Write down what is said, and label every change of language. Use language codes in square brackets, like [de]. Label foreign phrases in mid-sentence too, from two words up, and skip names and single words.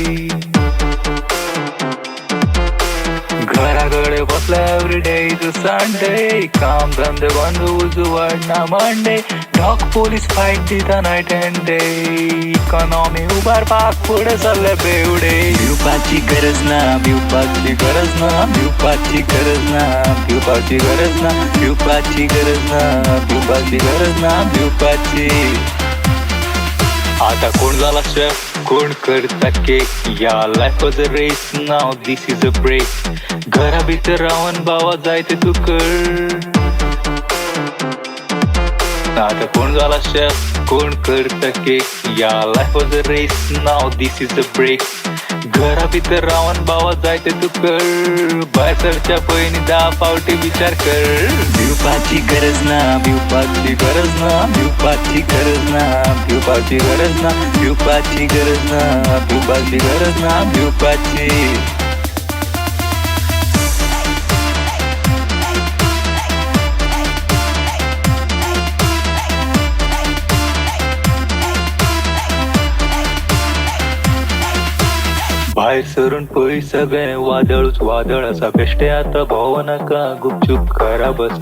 [kok] घराकडे बसला [en] everyday is Sunday, [kok] काम धंदे बंद उजवडना मंडे, [en] dog police fight [kok] दिता [en] night and day. [kok] इकॉनॉमी उभार पाक पुढे चालले बेवडे. भिवपाची गरज ना, भिवपाची गरज ना, भिवपाची गरज ना, भिवपाची गरज ना, भिवपाची गरज ना, भिवपाची गरज ना, भिवपाची. आता कोण झाला शेफ, कोण करता केक, या [en] life was a race, now this is a break. [kok] घरा भीतर रावण बाबा जायते तू कर. आता कोण झाला शेफ, कोण करता केक, या [en] life was a race, now this is a break. [kok] घरा भीतर रावण बाबा जायते तू कर. बायसरच्या बहिणी 10 पावटी विचार कर. भिवपाची गरज ना, भिवपाची गरज ना, भिवपाची गरज ना, भिवपाची गरज ना, भिवपाची गरज ना, भिवपाची गरज ना, भिवपाची. बाहेर सरून पोळी सगळे वादळच वादळ असा बेष्टे आता भाव नका गुपचूप करा बसा.